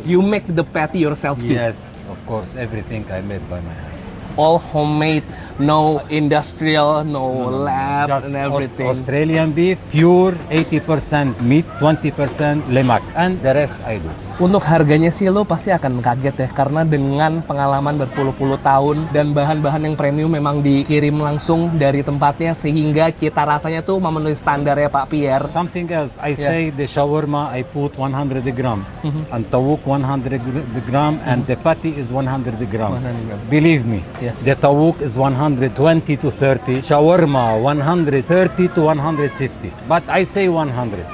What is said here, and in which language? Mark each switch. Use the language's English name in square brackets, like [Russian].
[English] You make the patty yourself too. Yes, of course, everything I made by my hand. All homemade, no industrial, no lab Just and everything. Australian beef, pure, 80% meat, 20% lemak, and the rest I do. [Indonesian] Untuk harganya sih lo pasti akan kaget ya, karena dengan pengalaman berpuluh-puluh tahun dan bahan-bahan yang premium memang dikirim langsung dari tempatnya, sehingga cita rasanya tuh memenuhi standar ya Pak Pierre. [English] Something else, I say the shawarma I put 100 gram, and tawuk 100 gram, and the patty is 100 gram. 100 gram. Believe me, Yes. the tawuk is 120 to 30, shawarma 130 to 150, but I say 100.